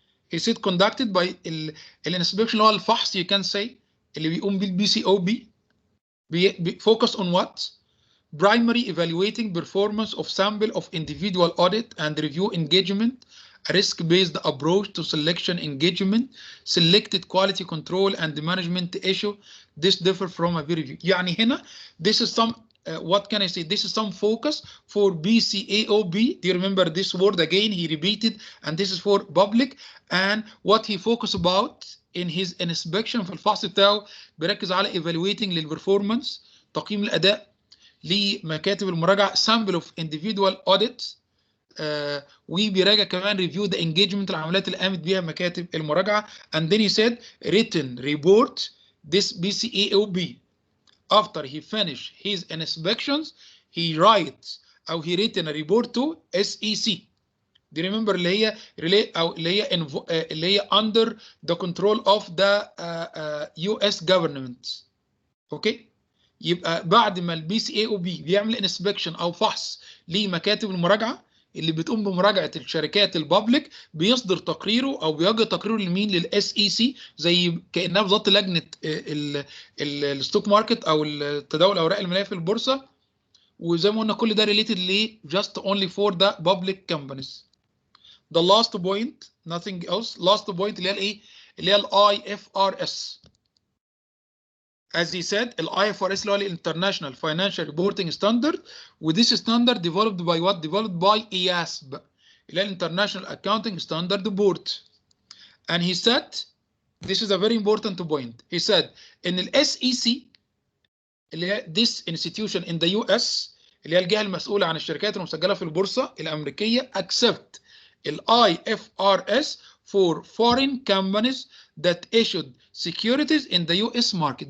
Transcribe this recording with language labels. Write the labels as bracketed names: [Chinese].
[English] Is it conducted by [Arabic] الانسبكشن اللي هو الفحص [English] you can say [Arabic] اللي بيقوم بيه البي سي او بي. [English] focus on what? Primary evaluating performance of sample of individual audit and review engagement, a risk-based approach to selection engagement, selected quality control and management issue. This differ from a peer review. [Arabic] يعني هنا [English] this is some what can I say? This is some focus for BCAOB. Do you remember this word again? He repeated, and this is for public. And what he focused about in his inspection [Arabic] في الفحص بتاعه بيركز على [English] evaluating [Arabic] للperformance، تقييم الأداء لمكاتب المراجعة، [English] sample of individual audits، [Arabic] وبيراجع كمان [English] review the engagement [Arabic] العمليات اللي قامت بيها مكاتب المراجعة. [English] And then he said written report this BCAOB. After he finished his inspections, he writes أو he written a report to SEC. Do you remember [Arabic] اللي هي أو اللي هي [English] under the control of the US government. [Arabic] اوكي، يبقى بعد ما البي سي اي او بي بيعمل انسبكشن او فحص لمكاتب المراجعه اللي بتقوم بمراجعه الشركات البابليك، بيصدر تقريره او بيوجه تقريره لمين؟ للاس اي سي، زي كانها بالظبط لجنه الستوك ماركت او تداول الاوراق الماليه في البورصه. وزي ما قلنا كل ده ريليتد ل [English] just only for the public companies. The last point nothing else. last point [Arabic] اللي هي الايه؟ اللي هي الاي اف ار اس. [English] As he said, IFRS [Arabic] اللي هو [English] International Financial Reporting Standard. وthis standard developed by what? Developed by IASB [Arabic] اللي هي [English] International Accounting Standard Board. And he said, this is a very important point. He said in ال SEC [Arabic] اللي هي [English] this institution in the US [Arabic] اللي هي الجهة المسؤولة عن الشركات المسجلة في البورصة الأمريكية [English] accept ال IFRS for foreign companies that issued securities in the US market.